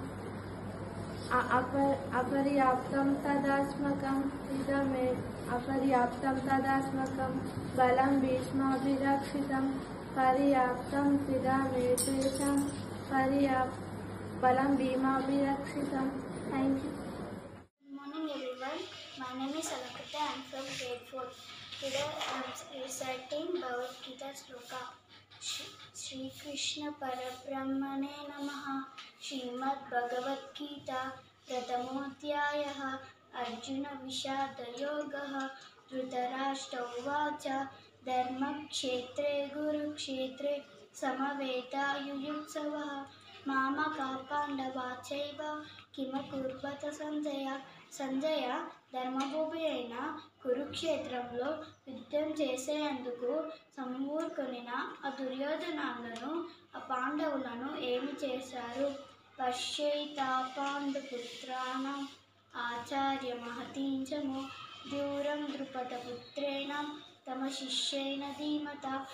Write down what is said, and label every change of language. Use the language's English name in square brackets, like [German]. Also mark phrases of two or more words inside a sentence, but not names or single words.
[Sanskrit] అపర్యాప్తం తదాస్మకం బలం భీష్మాభిరక్షితం. పర్యాప్తం త్విదమేతేషాం బలం భీమాభిరక్షితం. [English] Thank you. Good morning everyone. My name is Alakita. I am from grade 4. Today I am reciting Bhagavad Gita Shloka. [Sanskrit] Shri Krishna Parabrahmane Namaha. Srimad Bhagavad Gita Prathamodhyayah. Arjuna Vishada Yogaha. Dhritarashtra Uvacha Dharmakshetre Kurukshetre Samaveta Yuyutsavah మామకా పాండవాశ్చైవ కిమకుర్వత సంజయ. [Telugu] సంజయ ధర్మభూమి అయిన కురుక్షేత్రంలో యుద్ధం చేసేందుకు సమకూర్కొనిన ఆ దుర్యోధనాలను ఆ పాండవులను ఏమి చేశారు? [Sanskrit] పశ్చైతాపాండుపుత్రాణం ఆచార్యమహతీం చము ద్యూరం ద్రుపదపుత్రేణ తమ శిష్యేన ధీమత.